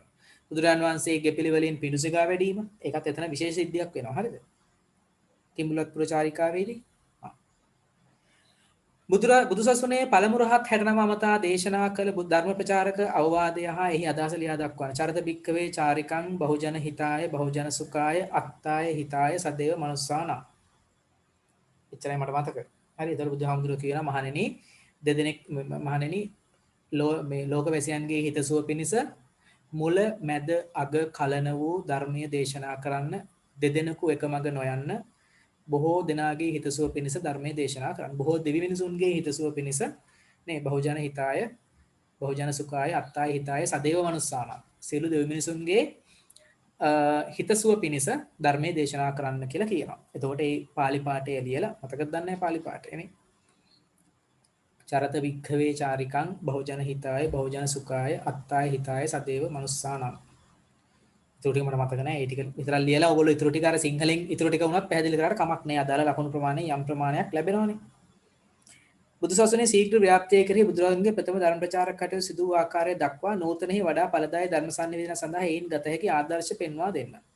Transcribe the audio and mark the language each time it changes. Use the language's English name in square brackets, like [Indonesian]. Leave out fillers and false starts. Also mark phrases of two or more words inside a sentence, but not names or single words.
[Sinhala] බුදුරන් වහන්සේගේ පිළිවෙලින් පිඬුසිඟා වැඩීම ඒකත් එතන විශේෂ සිද්ධියක් වෙනවා. හරිද? කිඹුල්වත්පුර චාරිකාවේදී බුදුසසුනේ පළමු රහත් 69 අමතා දේශනා කළ ධර්ම ප්‍රචාරක අවවාදය හා එහි අදහස ලියා දක්වන [Pali] චරිත භික්කවේ චාරිකං බහුජන හිතාය බහුජන සුඛාය අත්තාය හිතාය සදේව මනුස්සාන. [Sinhala] එච්චරයි මට මතක. හරි. ඒතර බුදුහාමුදුරුවෝ කියනවා මහණෙනි දෙදෙනෙක් මහණෙනි මේ ලෝකවැසියන්ගේ හිතසුව පිණිස මුල මැද අග කලන වූ ධර්මීය දේශනා කරන්න දෙදෙනෙකු එකමඟ නොයන්න බොහෝ දෙනාගේ හිතසුව පිණිස ධර්මයේ දේශනා කරන්න. බොහෝ දෙවි මිනිසුන්ගේ හිතසුව පිණිස නේ [Pali] බහුජන හිතාය බහුජන සුඛාය අත්තාය හිතාය සදේව මනුස්සාන. [Sinhala] සියලු දෙවි මිනිසුන්ගේ හිතසුව පිණිස ධර්මයේ දේශනා කරන්න කියලා කියනවා. එතකොට මේ පාලි පාඨය ලියලා මතකද දන්නේ පාලි පාඨයනේ. [Pali] චරත වික්ඛවේ චාරිකං බහුජන හිතාය බහුජන සුඛාය අත්තාය හිතාය සදේව මනුස්සාන. [Sinhala] ඉතුරු ටික මට මතක නැහැ. ඒ ටික විතරක් ලියලා ඔයගොල්ලෝ ඉතුරු ටික අර සිංහලෙන් ඉතුරු ටික වුණත් පැහැදිලි කරාට කමක් නැහැ. අදාළ ලකුණු ප්‍රමාණය යම් ප්‍රමාණයක් ලැබෙනවනේ. බුදුසසුනේ ශීඝ්‍ර ව්‍යාප්තිය කෙරෙහි බුදුරජාණන්ගේ ප්‍රථම ධර්ම ප්‍රචාරක කටයුතු සිදු වූ ආකාරය දක්වා නූතනෙහි වඩා ඵලදායී ධර්ම සංනිවේදන සඳහා ඒන් ගත හැකි ආදර්ශ පෙන්වා දෙන්න.